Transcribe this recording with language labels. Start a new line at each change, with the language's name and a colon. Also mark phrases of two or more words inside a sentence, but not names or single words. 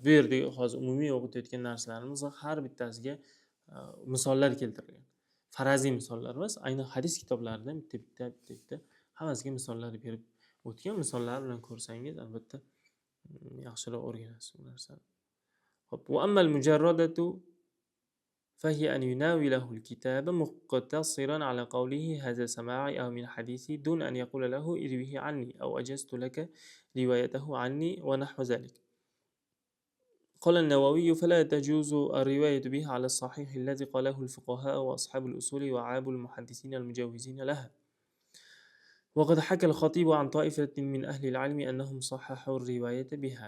Uzbek: Bu yerda hozir umumiy o'qitayotgan narsalarimiz har bittasiga misollar keltirilgan. Faraziy misollar emas, aynan hadis kitoblaridan bitta hammasiga misollar berib o'tgan. Misollar bilan ko'rsangiz albatta yaxshiroq o'rganasiz bu narsani.
Arabic: Xo'p, وأما المجردة فهي أن يناوله الكتاب مقتصرا على قوله هذا سماعي أو من حديثي دون أن يقول له اروه عني أو أجزت لك روايته عني ونحو ذلك. قال النووي فلا تجوز الرواية به على الصحيح الذي قاله الفقهاء وأصحاب الأصول وعاب المحدثين المجوزين لها. وقد حكى الخطيب عن طائفة من أهل العلم أنهم صححوا الرواية بها.